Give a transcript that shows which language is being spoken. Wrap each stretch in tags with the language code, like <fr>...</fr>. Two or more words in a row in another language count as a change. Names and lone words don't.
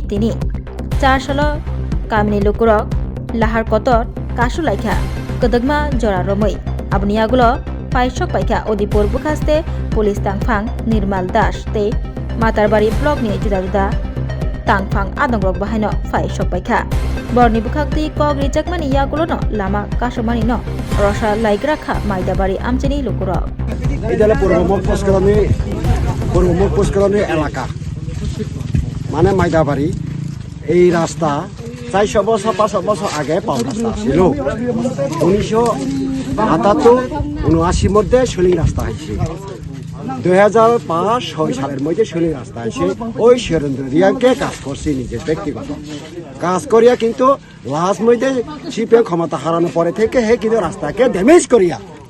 <trp>tini charsalo kamini lukurok lahar kotor kasulaikha kedegma jora romoi aboni agulo paisok paika Odipur bukaste pulis tangfang Nirmal Das tei Matarbari blok ni juda-juda tangfang adongrok bahaino paisok paika borni bukakti kog rijakmani yagulono lama kasomani no rosha laigrakha Maidabari amjini lukurok</trp> <bn>Idala পূর্বমুখ পুষ্করণী এলাকা মানে মাইদাবাড়ি এই রাস্তা 400 বছর 500 বছর আগে পাওয়া রাস্তা ছিল 1978-79 মধ্যে শৈলী রাস্তা হয়েছে 2005-6 সালের মধ্যে শৈলী রাস্তা হয়েছে ওই সুরেন্দ্র রিয়াংকে কাজ করছে নিজের ব্যক্তিগত কাজ করিয়া কিন্তু লাস্ট মধ্যে সিপিএম ক্ষমতা হারানোর পরে থেকে হে কিন্তু রাস্তাকে ড্যামেজ করিয়া</bn>